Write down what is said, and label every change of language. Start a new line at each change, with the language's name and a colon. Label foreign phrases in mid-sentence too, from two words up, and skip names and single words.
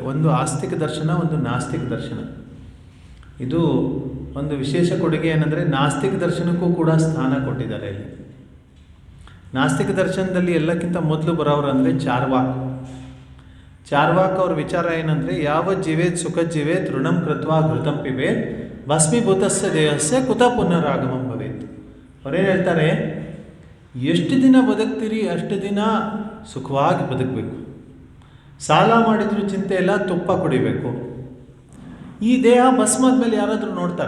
Kannada: ಒಂದು ಆಸ್ತಿಕ ದರ್ಶನ, ಒಂದು ನಾಸ್ತಿಕ ದರ್ಶನ. ಇದು ಒಂದು ವಿಶೇಷ ಕೊಡುಗೆ ಏನಂದರೆ, ನಾಸ್ತಿಕ ದರ್ಶನಕ್ಕೂ ಕೂಡ ಸ್ಥಾನ ಕೊಟ್ಟಿದ್ದಾರೆ ಇಲ್ಲಿ. ನಾಸ್ತಿಕ ದರ್ಶನದಲ್ಲಿ ಎಲ್ಲಕ್ಕಿಂತ ಮೊದಲು ಬರೋರು ಅಂದರೆ ಚಾರ್ವಾಕ್ ಅವ್ರ ವಿಚಾರ ಏನಂದರೆ,
Sanskrit: ಯಾವ ಜೀವೇತ್ ಸುಖ ಜೀವೇತ್ ಋಣಂ ಕೃತ್ವಾ ಘೃತಂ ಪಿಬೇತ್ ಭಸ್ಮೀಭೂತಸ್ಯ ದೇಹಸ್ಯ ಕುತ ಪುನರಾಗಮಂ ಭವೇತ್.
Kannada: ಅವರೇನು ಹೇಳ್ತಾರೆ, ಎಷ್ಟು ದಿನ ಬದುಕ್ತೀರಿ ಅಷ್ಟು ದಿನ ಸುಖವಾಗಿ ಬದುಕಬೇಕು, ಸಾಲ ಮಾಡಿದರೂ ಚಿಂತೆ ಇಲ್ಲ, ತುಪ್ಪ ಕುಡಿಬೇಕು. ಈ ದೇಹ ಭಸ್ಮ ಆದಮೇಲೆ ಯಾರಾದರೂ ನೋಡ್ತಾರೆ?